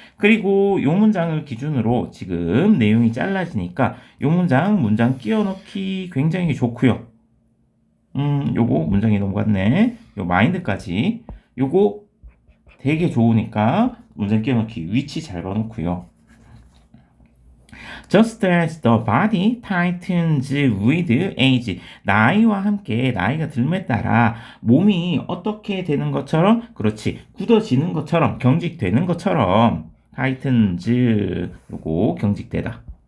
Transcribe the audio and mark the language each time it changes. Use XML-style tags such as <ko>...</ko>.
<ko>그리고 요 문장을 기준으로 지금 내용이 잘라지니까 요 문장 끼워 넣기 굉장히 좋고요. 요거 문장이 넘어갔네. 요 마인드까지. 요거 되게 좋으니까 문장 끼워 넣기 위치 잘 봐놓고요.</ko> <en>Just as the body tightens with age.</en> <ko>나이와 함께 나이가 들매 따라 몸이 어떻게 되는 것처럼, 그렇지, 굳어지는 것처럼, 경직되는 것처럼, tightens, 요거 경직되다.</ko>